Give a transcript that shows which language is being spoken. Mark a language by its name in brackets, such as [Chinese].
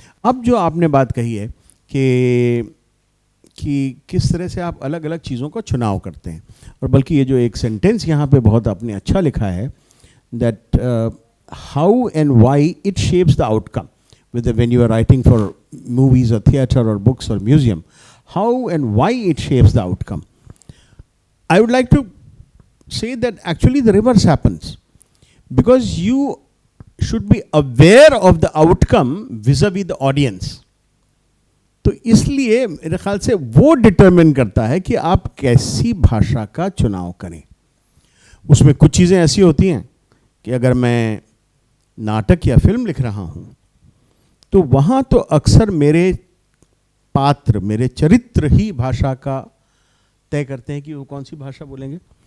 [Hindi] अब जो आपने बात कही है कि किस तरह से आप अलग अलग चीज़ों का चुनाव करते हैं, और बल्कि ये जो एक सेंटेंस यहाँ पे बहुत आपने अच्छा लिखा है, [English] That how and why it shapes the outcome when you are writing for movies or theater or books or museum, how and why it shapes the outcome. I would like to say that actually the reverse happens, because you should be aware of the outcome vis-a-vis the audience. [Hindi] तो इसलिए मेरे ख्याल से वो determine करता है कि आप कैसी भाषा का चुनाव करें। उसमें कुछ चीज़ें ऐसी होती हैं कि अगर मैं नाटक या फिल्म लिख रहा हूँ तो वहाँ तो अक्सर मेरे पात्र, मेरे चरित्र ही भाषा का तय करते हैं कि वो कौन सी भाषा बोलेंगे।